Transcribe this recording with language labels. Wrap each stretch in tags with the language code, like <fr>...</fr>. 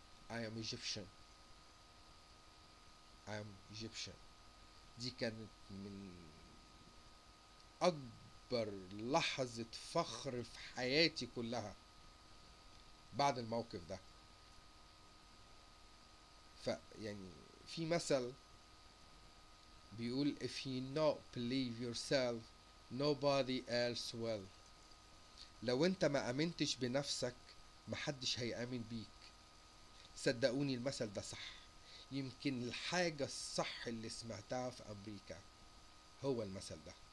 <en>I am Egyptian. I am Egyptian.</en> <ar>دي كانت من أكبر لحظة فخر في حياتي كلها بعد الموقف ده. يعني في مثل بيقول</ar> <en>if you not believe yourself nobody else will.</en> <ar>لو انت ما امنتش بنفسك محدش هيامن بيك. صدقوني المثل ده صح. يمكن الحاجة الصح اللي سمعتها في امريكا هو المثل ده.</ar>